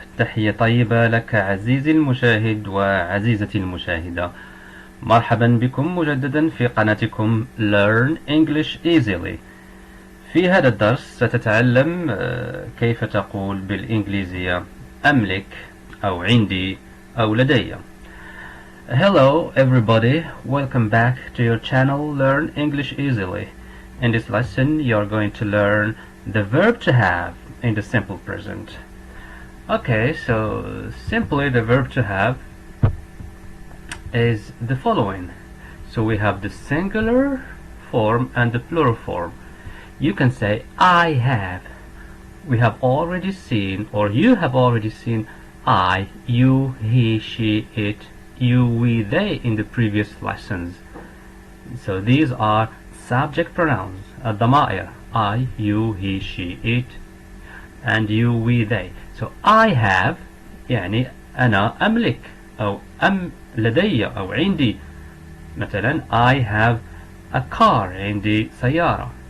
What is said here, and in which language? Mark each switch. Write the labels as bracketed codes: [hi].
[ar] تحية طيبة لك عزيزي المشاهد وعزيزتي المشاهدة. مرحبا بكم مجددا في قناتكم Learn English Easily. في هذا الدرس ستتعلم كيف تقول بالانجليزية أملك أو عندي أو لدي. [en] Hello everybody, welcome back to your channel Learn English Easily. In this lesson you're going to learn the verb to have in the simple present. Okay, so simply the verb to have is the following. So we have the singular form and the plural form. You can say I have. We have already seen, or you have already seen, I, you, he, she, it, you, we, they in the previous lessons. So these are subject pronouns, الضمائر. I, you, he, she, it, and you, we, they. So I have [ar] يعني أنا أملك أو لدي أو عندي. مثلا [en] I have a car, [ar] عندي سيارة.